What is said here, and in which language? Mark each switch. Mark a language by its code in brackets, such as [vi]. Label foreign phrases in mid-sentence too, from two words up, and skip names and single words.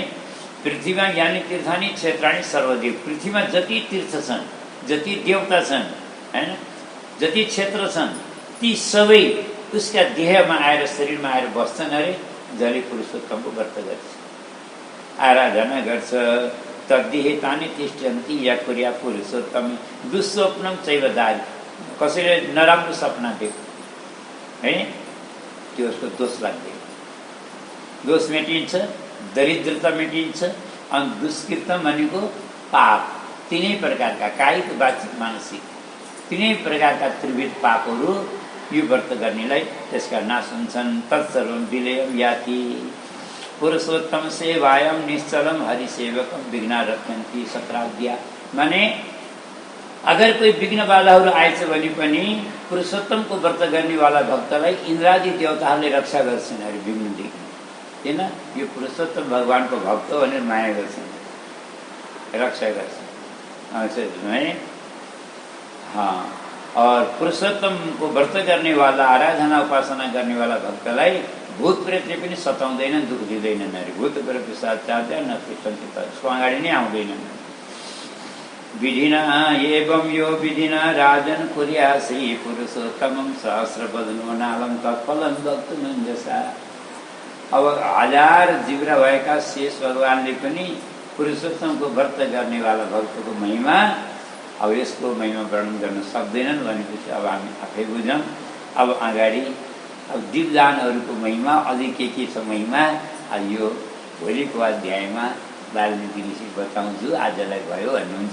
[ne] पृथ्वीमा [sa] यानि तीर्थानी क्षेत्राणी सर्वदेव, [ne] पृथ्वीमा जति तीर्थ छन्, जति देवता छन् हैन, जति क्षेत्र छन्, ती सबै उसका देहमा आएर शरीरमा आएर बस्छन् अरे, जसले पुरुषोत्तमको व्रत गर्छ, आराधना गर्छ। [sa] तद्देहे तानि तिष्ठन्ति या कुर्या पुरुषोत्तम दुःस्वप्नम चैवदारी। [ne] कसैले नराम्रो सपना देख्छ है, त्यो उसको दोष लाग्दैन, दोष मेटिन्छ, दरिद्रता मेटिन्छ। अनि दुष्कृतम भनेको पाप, तीनै प्रकारका कायिक वाचिक मानसिक तीनै प्रकारका त्रिविध पापहरू यो व्रत गर्नेलाई त्यसका नाश हुन्छन्। [sa] तत्सर्वं विलयं याति पुरुषोत्तम सेवायम निश्चलम हरिसेवकम विघ्ना रक्षन्ति सत्राद्या। [ne] माने अगर कोही विघ्न बाधाहरू आएछ भने पनि पुरुषोत्तमको व्रत गर्नेवाला भक्तलाई इन्द्रादि देवताहरूले रक्षा गर्छन् अरे विघ्नदेखि। किन, यो पुरुषोत्तम भगवानको भक्त हो भनेर माया गर्छन्, रक्षा गर्छन् है। और पुरुषोत्तमको व्रत गर्नेवाला, आराधना उपासना गर्नेवाला भक्तलाई भूत प्रेतले पनि सताउँदैनन्, दुःख दिँदैनन् अरे। [sa] भूत प्रेत पिशाचार्य न तिष्ठन्ति, [ne] त्यसको अगाडि नै आउँदैनन्। [sa] विधिना एवं यो विधिना राजन कुर्या श्री पुरुषोत्तमं सहस्रवदनो नालं तत्फलं वक्तुमञ्जसा। [ne] अब 1000 जिब्रा भएका शेष भगवानले पनि पुरुषोत्तमको व्रत गर्नेवाला भक्तको महिमा, अब यसको महिमा वर्णन गर्न सक्दैनन् भनेपछि अब हामी आफै बुझौँ। अब अगाडि अब दिव्यदानहरूको महिमा अझै के छ महिमा, अब यो भोलिको अध्यायमा वाल्मीकि ऋषि बताउँछु, आजलाई भयो भन्नुहुन्छ।